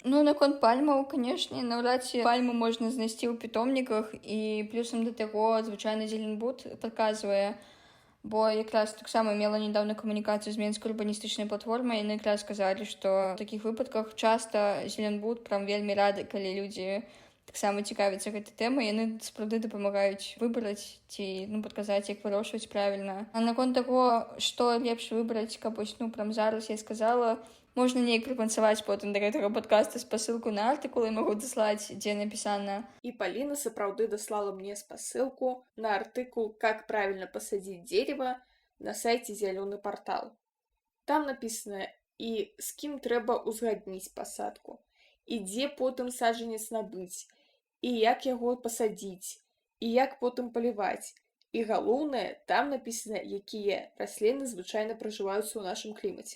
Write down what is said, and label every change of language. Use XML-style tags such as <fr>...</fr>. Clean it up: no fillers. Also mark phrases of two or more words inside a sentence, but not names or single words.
<be>Наконт пальмаў, канешне, наўрад ці пальму можна знайсці ў пітомніках, і плюсам да таго звычайны Зеленбуд падказвае, бо якраз таксама мела нядаўна камунікацыю з Менскай урбаністычнай платформай, яны якраз сказалі, што ў такіх выпадках часта Зеленбуд прям вельмі рады, калі людзі таксама цікавяцца гэтай тэмай, яны сапраўды дапамагаюць выбраць ці падказаць, як вырошчваць правільна. А наконт таго, што лепш выбраць, каб вось прям зараз я сказала, можна неяк прыпанцаваць потым да гэтага падкаста спасылку на артыкул, я магу даслаць, дзе напісана. І Паліна сапраўды даслала мне спасылку на артыкул «Как правильно посадить дерево» на сайце «Зялёны партал». Там напісана і з кім трэба ўзгадніць пасадку, і дзе потым саджанец набыць, і як яго пасадзіць, і як потым паліваць. І галоўнае, там напісана, якія расліны звычайна пражываюцца ў нашым клімаце.</be>